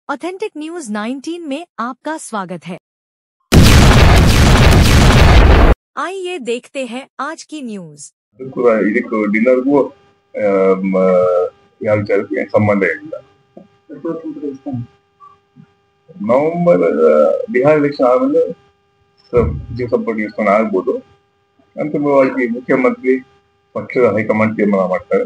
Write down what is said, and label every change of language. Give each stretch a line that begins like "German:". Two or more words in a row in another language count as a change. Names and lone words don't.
Hindi: ऑथेंटिक न्यूज 19 में आपका स्वागत है। आइए देखते हैं आज की न्यूज।
Kannada: ಇದಕ್ಕೂ ಡಿನ್ನರ್ಗೂ ಯಾವ ವಿಚಾರಕ್ಕೆ ಸಂಬಂಧ ಇಲ್ಲ. ನವೆಂಬರ್ ಬಿಹಾರ ಎಲೆಕ್ಷನ್ ಆದ್ಮೇಲೆ ಸಚಿವ ಸಂಪುಟ ವಿಸ್ತರಣೆ ಆಗ್ಬೋದು. ಅಂತಿಮವಾಗಿ ಮುಖ್ಯಮಂತ್ರಿ ಪಕ್ಷದ ಹೈಕಮಾಂಡ್ ತೀರ್ಮಾನ ಮಾಡ್ತಾರೆ.